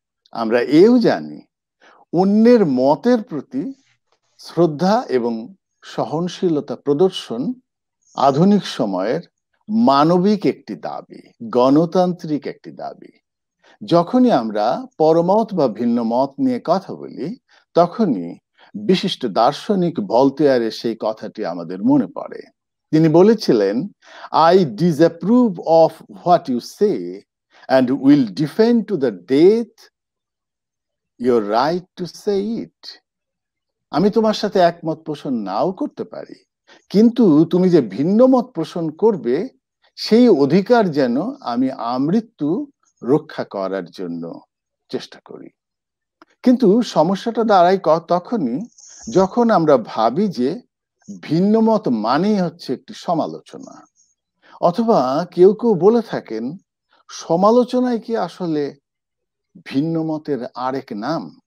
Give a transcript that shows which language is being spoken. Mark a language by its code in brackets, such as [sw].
[bn] আমরা এও জানি অন্যের মতের প্রতি শ্রদ্ধা এবং সহনশীলতা প্রদর্শন আধুনিক সময়ের মানবিক একটি দাবি, গণতান্ত্রিক একটি দাবি। যখনই আমরা পরমত বা ভিন্ন মত নিয়ে কথা বলি, তখনই বিশিষ্ট দার্শনিক ভলতেয়ারের সেই কথাটি আমাদের মনে পড়ে। তিনি বলেছিলেন, [en] I disapprove of what you say and will defend to the death your right to say it. [bn] আমি তোমার সাথে একমত পোষণ নাও করতে পারি, কিন্তু তুমি যে ভিন্ন মত পোষণ করবে সেই অধিকার যেন আমি আমৃত্যু রক্ষা করার জন্য চেষ্টা করি। কিন্তু সমস্যাটা দাঁড়ায় তখনই যখন আমরা ভাবি যে ভিন্ন মত মানেই হচ্ছে একটি সমালোচনা, অথবা কেউ কেউ বলে থাকেন সমালোচনায় কি আসলে ভিন্ন মতের আরেক নাম?